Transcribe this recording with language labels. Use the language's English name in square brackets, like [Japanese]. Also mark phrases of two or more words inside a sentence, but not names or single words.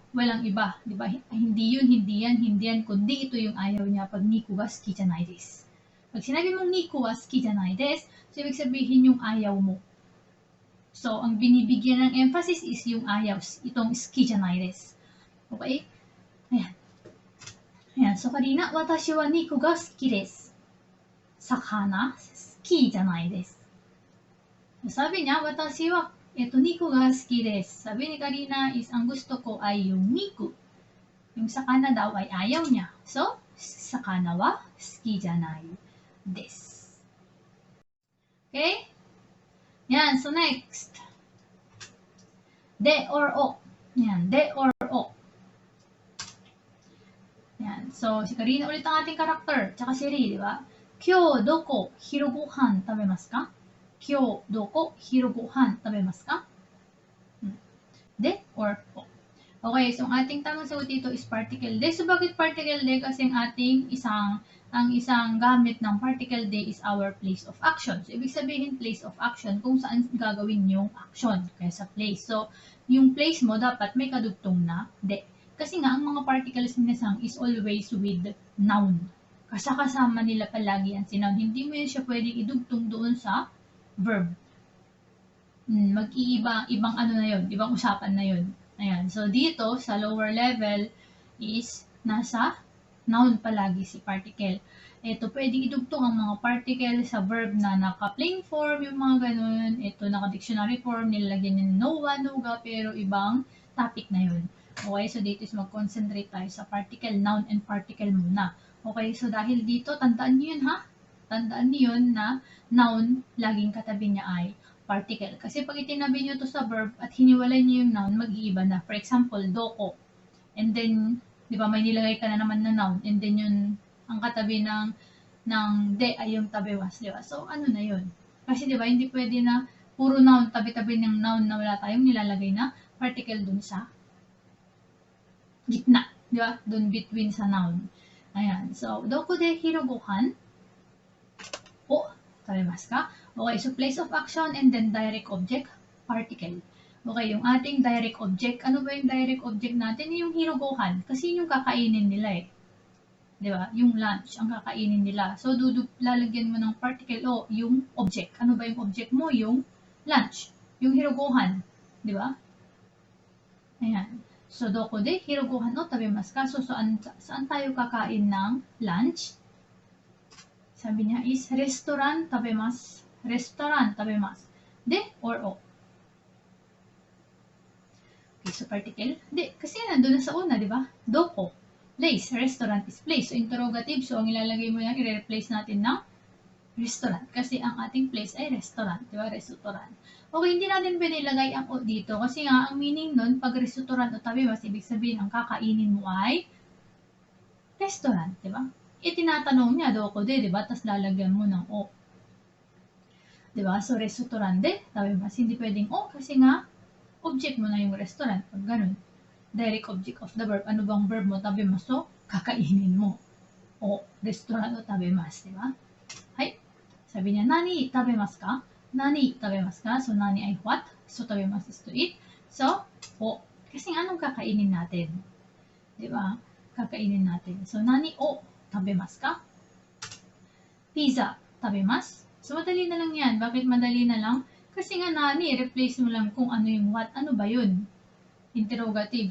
[Filipino] Walang iba, di ba? Hindi yan, kundi ito yung ayaw niya pag [Japanese] 肉が好きじゃないです. Pag sinabi mong 肉は好きじゃないです, [Filipino] so ibig sabihin yung ayaw mo. So, ang binibigyan ng emphasis is yung ayaw, itong suki janai desu. Okay? Ayan. Ayan. So, kanina, [Japanese] 私は肉が好きです. 魚、好きじゃないです. [Filipino] Sabi niya, [Japanese] 私は、肉が好きです. [Filipino] Sabi ni Karina is, ang gusto ko ay yung niku. Yung sakana daw ay ayaw niya. So, [Japanese] 魚は好きじゃないです. [Filipino] Okay? Yan. So, next. De or o. Yan. De or o. Yan. So, si Karina ulit ang ating karakter. Tsaka si Ri, di ba? [Japanese] 今日、どこ、昼ご飯食べますか?今日、どこ、昼ご飯食べますか? [Filipino] De or o. Okay, so ang ating tamang sagot dito is particle de. So, bakit particle de? Kasi ang isang gamit ng particle de is [English] our place of action. [Filipino] So, ibig sabihin [English] place of action [Filipino] kung saan gagawin yung action kaya sa place. So, yung place mo dapat may kadugtong na de. Kasi nga, ang mga particles minsan is always with noun. Kasama nila palagi ang sinoun. Hindi mo yun siya pwedeng idugtong doon sa verb. Ibang na yun, ibang usapan na yun. Ayan. So, dito, sa lower level, is nasa noun palagi si particle. Ito, pwedeng idugtong ang mga particle sa verb na naka-plain form, yung mga ganun. Ito, naka-dictionary form, nilalagyan niya no-wa, no-ga, pero ibang topic na yun. Okay, so dito is mag-concentrate tayo sa particle, noun, and particle muna. Okay, so dahil dito, tandaan niyo yun ha? Tandaan niyo yun na noun, laging katabi niya ay particle. Kasi pag itinabi nyo to sa verb at hiniwalay nyo yung noun, mag-iiba na. For example, doko. And then, di ba, may nilagay ka na naman na noun. And then yun, ang katabi ng de ay yung tabewas. Di ba? So, ano na yun? Kasi di ba, hindi pwede na puro noun, tabi-tabi ng noun na wala tayong nilalagay na particle dun sa gitna. Di ba? Dun between sa noun. Ayan. So, [Japanese] どこで昼ご飯? を、食べますか? [English] Okay, so place of action and then direct object, particle. [Filipino] Okay, yung ating direct object, ano ba yung direct object natin? Yung hirugohan, kasi yung kakainin nila eh. Di ba? Yung lunch, ang kakainin nila. So, lalagyan mo ng particle o yung object. Ano ba yung object mo? Yung lunch. Yung hirugohan. Di ba? Ayan. So, [Japanese] どこで昼ご飯を食べますか? [Filipino] So, saan tayo kakain ng lunch? Sabi niya is restaurant tabemasu. Restaurant tabemasu. De or o? Okay, so particle. De, kasi nandun na sa una, di ba? Doko. [English] Place. Restaurant is place. So, interrogative. [Filipino] So, ang ilalagay mo yan, i-replace natin ng restaurant. Kasi ang ating place ay restaurant. Di ba? Restaurant. Okay, hindi natin pwede ilagay ang o dito. Kasi nga, ang meaning nun, pag [Japanese] restaurant o tabemasu, [Filipino] ibig sabihin, ang kakainin mo ay restaurant. Di ba? Tinatanong niya, [Japanese] どこで, [Filipino] di ba? Tapos lalagyan mo ng o. Diba? So, [Japanese] restaurant de, tabemasu. [Filipino] Hindi pwedeng o kasi nga, object mo na yung restaurant. Pag ganun, [English] direct object of the verb. [Filipino] Ano bang verb mo? Tabemasu, kakainin mo. [Japanese] O, restaurant o tabemasu. [Filipino] Diba? Hay. Sabi niya, [Japanese] 何食べますか? 何食べますか? [Filipino] So, nani ay what? So, tabemasu [English] is to eat. [Filipino] So, o. Kasi anong kakainin natin? Diba? Kakainin natin. So, [Japanese] 何を食べますか? [Filipino] pizza tabimasu? So, madali na lang yan. Bakit madali na lang? Kasi nga replace mo lang kung ano yung what. Ano ba yun? Interrogative.